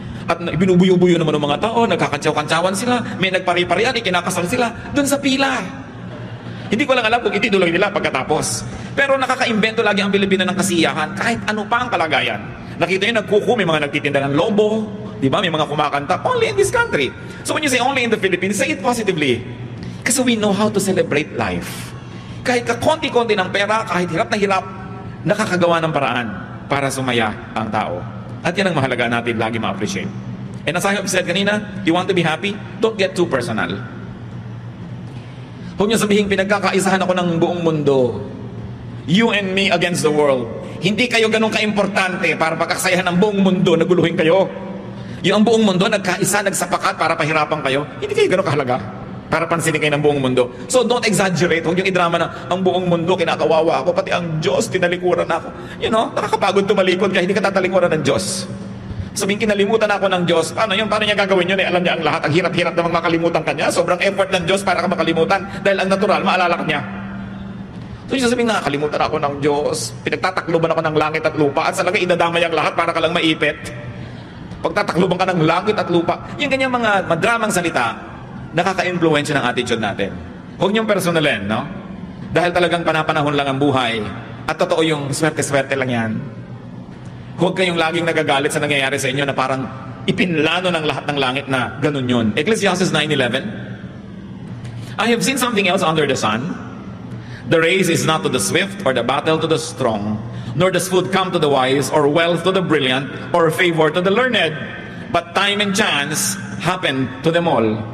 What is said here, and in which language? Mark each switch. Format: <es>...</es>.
<tl>At binubuyo-buyo naman ng mga tao, nagkakantsaw-kantsawan sila, may nagpari-parian, ikinakasal sila, doon sa pila. Hindi ko lang alam kung itinuloy nila pagkatapos. Pero nakaka-imbento lagi ang Pilipino ng kasiyahan, kahit ano pa ang kalagayan. Nakita nyo, nagkuku, may mga nagtitinda ng lobo, di ba? May mga kumakanta,</tl> <en>only in this country. So when you say only in the Philippines, say it positively. Kasi we know how to celebrate life.</en> <tl>Kahit kakonti-konti ng pera, kahit hirap na hirap, nakakagawa ng paraan para sumaya ang tao. At yan ang mahalaga natin lagi ma-appreciate.</tl> <en>And as I have said kanina, you want to be happy? Don't get too personal.</en> <tl>Huwag niyo sabihin, pinagkakaisahan ako ng buong mundo.</tl> <en>You and me against the world.</en> <tl>Hindi kayo ganun kaimportante para pagkakasayahan ng buong mundo, naguluhin kayo. Yung ang buong mundo, nagkaisa, nagsapakat para pahirapan kayo. Hindi kayo ganun kahalaga para pansinin kayo ng buong mundo.</tl> <en>So don't exaggerate.</en> <tl>Huwag yung idrama na ang buong mundo, kinakawawa ako, pati ang Diyos, tinalikuran ako. You know, nakakapagod tumalikod kaya hindi ka tatalikuran ng Diyos. Sabihin, kinalimutan ako ng Diyos. Paano yun? Paano niya gagawin yun? Alam niya ang lahat. Ang hirap-hirap namang makalimutan ka niya. Sobrang effort ng Diyos para ka makalimutan. Dahil ang natural, maalala ka niya. So yung sabihin, nakakalimutan ako ng Diyos. Pinagtatakluban ako ng langit at lupa. At talaga inadamay ang lahat para ka lang maipit. Pagtatakluban ka ng langit at lupa. Yung ganyang mga madramang salita, nakaka-influensya ng attitude natin. Huwag niyong personalin, no? Dahil talagang panapanahon lang ang buhay. At totoo yung swerte-swerte lang yan. Huwag kayong laging nagagalit sa nangyayari sa inyo na parang ipinlano ng lahat ng langit na ganun yun.</tl> <en>Ecclesiastes 9:11, I have seen something else under the sun. The race is not to the swift or the battle to the strong, nor does food come to the wise or wealth to the brilliant or favor to the learned. But time and chance happen to them all.</en>